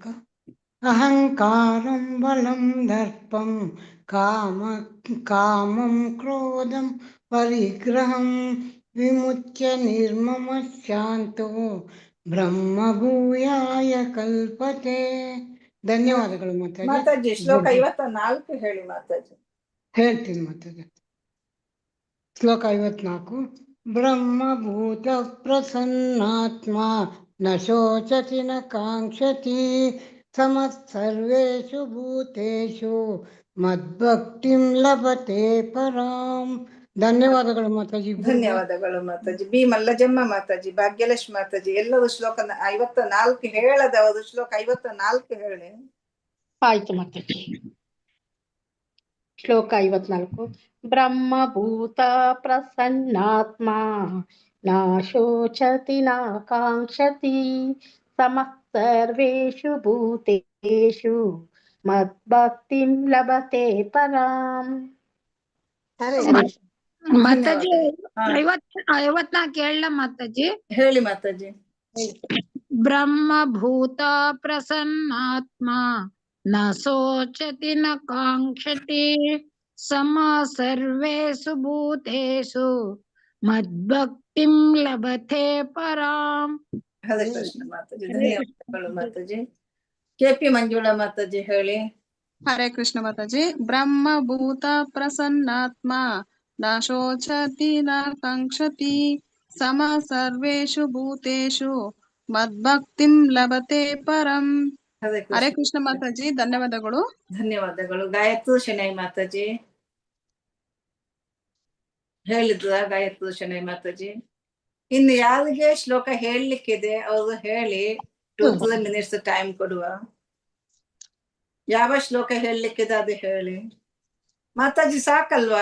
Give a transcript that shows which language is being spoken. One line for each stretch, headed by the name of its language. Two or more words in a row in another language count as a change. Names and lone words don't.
Sanskrit: ಅಹಂಕಾರಂ ಬಲಂ ದರ್ಪಂ ಕಾಮಂ ಕ್ರೋಧಂ ಪರಿಗ್ರಹಂ ವಿಮುಚ್ಯ ನಿರ್ಮಮ ಶಾಂತೋ ಬ್ರಹ್ಮಭೂಯಾಯ ಕಲ್ಪತೆ.
Kannada: ಧನ್ಯವಾದಗಳು ಮಾತಾಜಿ. ಮಾತಾಜಿ ಶ್ಲೋಕ 54 ಹೇಳಿ ಮಾತಾಜಿ. ಹೇಳ್ತೀನಿ ಮಾತಾಜಿ. ಶ್ಲೋಕ 54.
Sanskrit: ಬ್ರಹ್ಮಭೂತ ಪ್ರಸನ್ನಾತ್ಮ ನ ಶೋಚತಿ ನ ಕಾಂಕ್ಷತಿ ಸಮಃ ಸರ್ವೇಷು ಭೂತೇಷು ಮದ್ಭಕ್ತಿಂ ಲಭತೆ ಪರಾಂ.
Kannada: ಧನ್ಯವಾದಗಳು ಮಾತಾಜಿ. ಧನ್ಯವಾದಗಳು ಮಾತಾಜಿ. ಬಿ ಮಲ್ಲಜಮ್ಮ ಮಾತಾಜಿ, ಭಾಗ್ಯಲಕ್ಷ್ಮಿ ಮಾತಾಜಿ ಎಲ್ಲರೂ ಶ್ಲೋಕ 54 ಹೇಳದವರು ಶ್ಲೋಕ 54 ಹೇಳಿ. ಆಯ್ತು ಮಾತಾಜಿ. ಶ್ಲೋಕ 54.
Sanskrit: ಬ್ರಹ್ಮಭೂತ ಪ್ರಸನ್ನಾತ್ಮ ನ ಶೋಚತಿ ನ ಕಾಂಕ್ಷತಿ ಸಮಃ ಸರ್ವೇಷು ಭೂತೇಷು ಮದ್ಭಕ್ತಿಂ ಲಭತೆ ಪರಾಂ.
Kannada: ಮಾತಾಜಿ 54 ಹೇಳ ಮಾತಾಜಿ. ಹೇಳಿ ಮಾತಾಜಿ.
Sanskrit: ಬ್ರಹ್ಮಭೂತ ಪ್ರಸನ್ನಾತ್ಮ ನ ಶೋಚತಿ ನ ಕಾಂಕ್ಷತಿ ಸಮ ಸರ್ವೇಷು ಭೂತೇಷು ಮದ್ಭಕ್ತಿಂ ಲಭತೆ ಪರಾಂ.
Kannada: ಹರೇ ಕೃಷ್ಣ ಮಾತಾಜಿ. ಧನ್ಯವಾದಗಳು ಮಾತಾಜಿ. ಕೆಪಿ ಮಂಜುಳಾ ಮಾತಾಜಿ ಹೇಳಿ. ಹರೇ ಕೃಷ್ಣ ಮಾತಾಜಿ.
Sanskrit: ಬ್ರಹ್ಮಭೂತ ಪ್ರಸನ್ನಾತ್ಮ ನ ಶೋಚತಿ ನ ಕಾಂಕ್ಷತಿ ಸಮ ಸರ್ವೇಷು ಭೂತೇಷು ಮದ್ಭಕ್ತಿಂ ಲಭತೆ ಪರಂ.
Kannada: ಹರೇ ಕೃಷ್ಣ ಮಾತಾಜಿ. ಧನ್ಯವಾದಗಳು. ಧನ್ಯವಾದಗಳು. ಗಾಯತ್ರಿ ಶೆಣೈ ಮಾತಾಜಿ ಹೇಳಿದ್ರ. ಗಾಯತ್ರಿ ಶೆಣೈ ಮಾತಾಜಿ. ಇನ್ನು ಯಾರಿಗೆ ಶ್ಲೋಕ ಹೇಳಲಿಕ್ಕಿದೆ ಅವರು ಹೇಳಿ. 2-3 minutes ಟೈಮ್ ಕೊಡುವ. ಯಾವ ಶ್ಲೋಕ ಹೇಳಲಿಕ್ಕಿದೆ ಅದು ಹೇಳಿ ಮಾತಾಜಿ. ಸಾಕಲ್ವಾ?